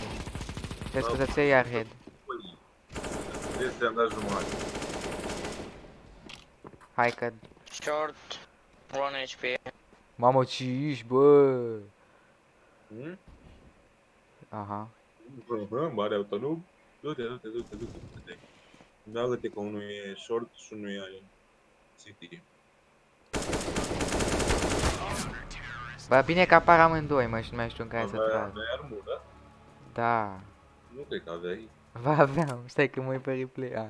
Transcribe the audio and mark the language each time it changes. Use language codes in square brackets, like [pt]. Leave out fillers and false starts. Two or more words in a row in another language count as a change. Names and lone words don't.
[ro] Vezi că să-ți iei iar head. Este am dat jumătate. Hai că... Short. 1 HP. Mamă, ce ești, bă! Hmm? Aha. Mare autonom. Du-te, du-te, du-te, du-te, du-te. Meargă-te că unul e short și unul e city. Bă, bine că apar amândoi, mă, și nu mai știu în care să trag. Aveai armură? Da. Nu cred că aveai. Va aveam, stai că mă uit pe replay.